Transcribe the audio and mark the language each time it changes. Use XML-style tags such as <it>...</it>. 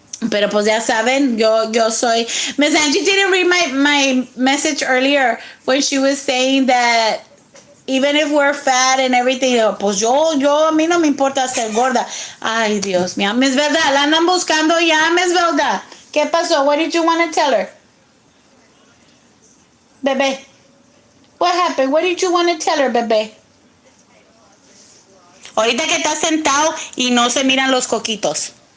<es>Pero pues ya saben, yo soy.</es> <en>Miss Angie didn't read my message earlier when she was saying that even if we're fat and everything,</en> <es>pues yo a mí no me importa ser gorda. Ay, Dios mío. Miss Velda, la andan buscando ya, Miss Velda. ¿Qué pasó?</es> <en>What did you want to tell her? Bebé. What happened? What did you want to tell her,</en> <es>bebé? Ahorita que está sentado y no se miran los coquitos.</es>